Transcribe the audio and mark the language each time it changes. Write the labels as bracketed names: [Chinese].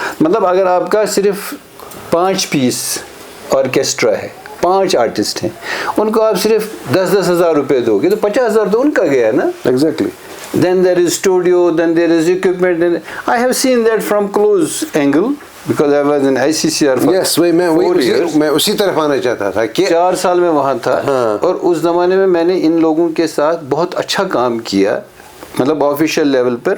[Urdu] مطلب اگر آپ کا صرف 5 پیس آرکیسٹرا ہے, 5 آرٹسٹ ہیں, ان کو آپ صرف 10-10 ہزار روپے دو گے تو 50 ہزار تو ان کا گیا نا. [English] Exactly. Then there is studio, then there is equipment. And I have seen that from close angle because I was in ICCR for Yes, 4 years. [Urdu] میں اسی طرف آنا چاہتا تھا کہ 4 سال میں وہاں تھا. اور اس زمانے میں میں نے ان لوگوں کے ساتھ بہت اچھا کام کیا, مطلب آفیشیل لیول پر.